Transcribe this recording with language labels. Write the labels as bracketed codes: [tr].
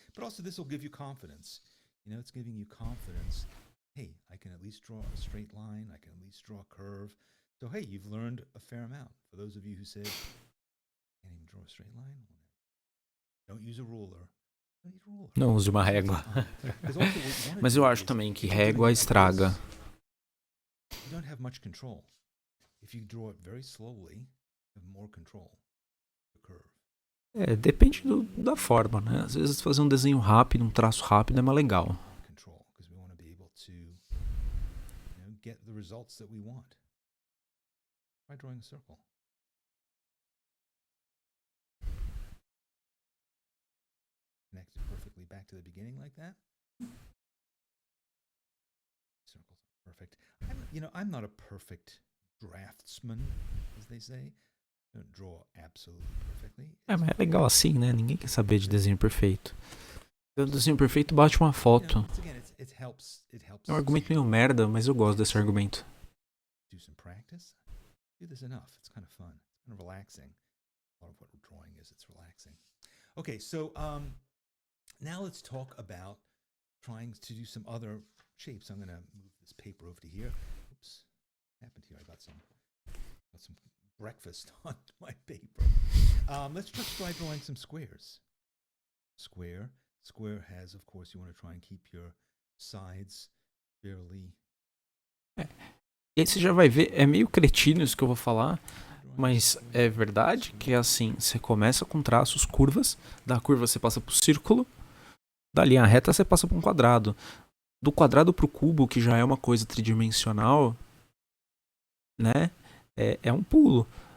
[en] But also this will give you confidence. You know, it's giving you confidence. Hey, I can at least draw a straight line. I can at least draw a curve. So, hey, you've learned a fair amount. For those of you who said, can't even draw a straight line, don't use a ruler. [pt] Não use uma régua. Mas eu acho também que régua estraga. [en] You don't have much control. If you draw it very slowly, you have more control. [pt] Depende da forma, né? Às vezes fazer um desenho rápido, um traço rápido é mais legal. [en] Control, because we want to be able to, get the results that we want. Try drawing a circle. Connect it perfectly back to the beginning like that. Circles are perfect. I'm not a perfect draftsman, as they say. I don't draw absolutely perfectly. [pt] Mas é legal assim, né? Ninguém quer saber de desenho perfeito. O desenho perfeito bate uma foto. É um argumento meio merda, mas eu gosto desse argumento. [en] Do some practice. Do this enough. It's kind of fun. It's kind of relaxing. A lot of what drawing is, it's relaxing. Okay, so now let's talk about trying to do some other shapes. I'm going to move this paper over to here. Oops, what happened here? I got some breakfast on my paper. Let's just try drawing some squares. Square has, of course, you want to try and keep your sides fairly. [pt] E aí você já vai ver, é meio cretino isso que eu vou falar, mas é verdade que é assim, você começa com traços, curvas, da curva você passa pro círculo, da linha reta você passa para um quadrado. Do quadrado pro cubo, que já é uma coisa tridimensional, né? É um pulo.